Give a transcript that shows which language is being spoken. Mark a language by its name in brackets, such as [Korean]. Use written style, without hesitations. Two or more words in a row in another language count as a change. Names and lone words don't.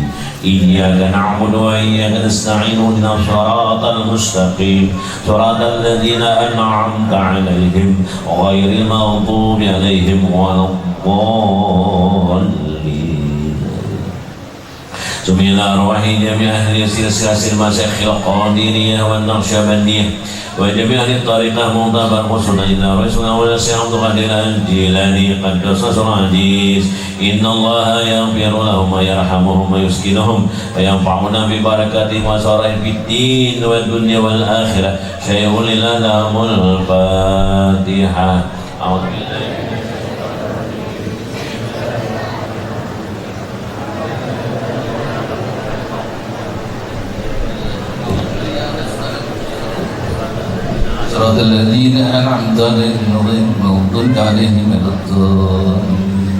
[Arabic] إياك نعبد وإياك نستعين اهدنا الصراط المستقيم صراط الذين أنعمت عليهم غير المغضوب عليهم ولا الضالين. بسم الله الرحمن الرحيم. جميع أهل سلسلة المشايخ القادرية والنقشبندية وجميع أهل طريقة معتبر خصوصا إلى رسول الله وشيخ عبد القادر الجيلاني قدس الله عزيز. إن الله يغفر لهم ويرحمهم ويسكنهم وينفعنا ببركاتهم وسائر في الدين والدنيا والآخرة. شيء لهم الفاتحة. أعوذ بالله صراط الذين أنعمت عليهم غير المغضوب عليهم ولا الضالين.